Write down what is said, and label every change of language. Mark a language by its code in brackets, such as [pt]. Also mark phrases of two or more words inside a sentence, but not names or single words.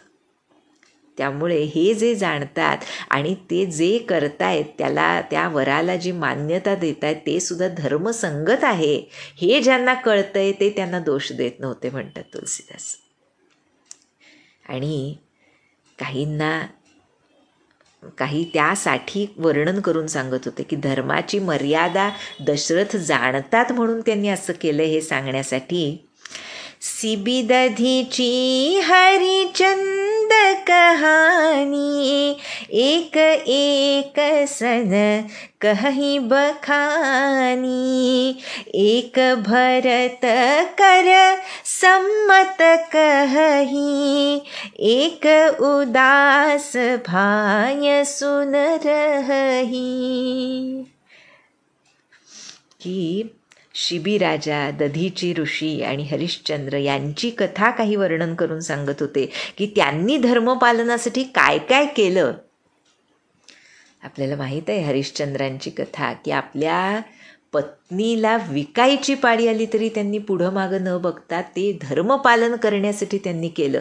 [mr] त्यामुळे हे जे जाणतात आणि ते जे करतायत त्याला, त्या वराला जी मान्यता देत आहेत ते सुद्धा धर्मसंगत आहे, हे ज्यांना कळतंय ते त्यांना दोष देत नव्हते म्हणतात तुलसीदास. आणि काही त्यासाठी वर्णन करून सांगत होते की धर्माची मर्यादा दशरथ जाणतात म्हणून त्यांनी असं केलं हे सांगण्यासाठी. [awa] सिबी दधीची हरिचंद कहानी, एक एक सन कही बखानी, एक भरत कर सम्मत कही, एक उदास भाय सुन रही. [mr] की शिबी राजा, दधीची ऋषी आणि हरिश्चंद्र यांची कथा काही वर्णन करून सांगत होते की त्यांनी धर्मपालनासाठी काय काय केलं. आपल्याला माहीत आहे हरिश्चंद्रांची कथा, की आपल्या पत्नीला विकायची पाळी आली तरी त्यांनी पुढं मागं न बघता ते धर्मपालन करण्यासाठी त्यांनी केलं.